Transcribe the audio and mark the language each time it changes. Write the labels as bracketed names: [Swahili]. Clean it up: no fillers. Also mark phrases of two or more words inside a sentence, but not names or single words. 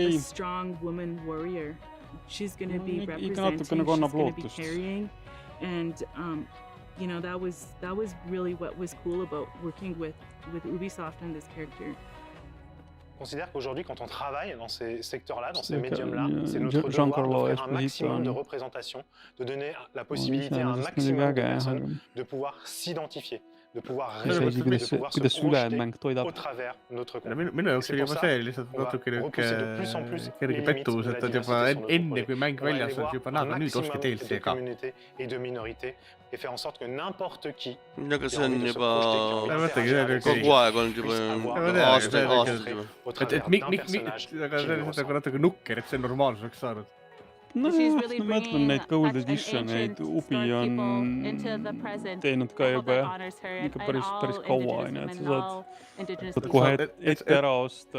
[English] A strong woman warrior. She's going to be representing, she's going to be carrying. And, you know, that was really what was cool about working with Ubisoft on this character. [French] Je considère qu'aujourd'hui, quand on travaille dans ces secteurs-là, dans ces médiums-là, c'est notre devoir de faire un maximum de représentation, de donner la possibilité à un maximum de personnes de pouvoir s'identifier, de pouvoir résoudre, de pouvoir se projeter au travers notre contenu. [Estonian] Minu jaoks oli juba see lihtsalt natuke kerge pettumus, et on juba enne kui mäng väljas on juba näha, nüüd oski DLC ka. [French] Et faire en sorte que n'importe qui... [Estonian] Aga see on juba kogu aeg olnud juba aastaid juba. Aga see on natuke nukker, et see normaalsuseks saanud. No, ma mõtlen neid Gold Editioneid, Ubi on teinud ka juba ikka päris kaua, et sa saad kohe ette ära osta.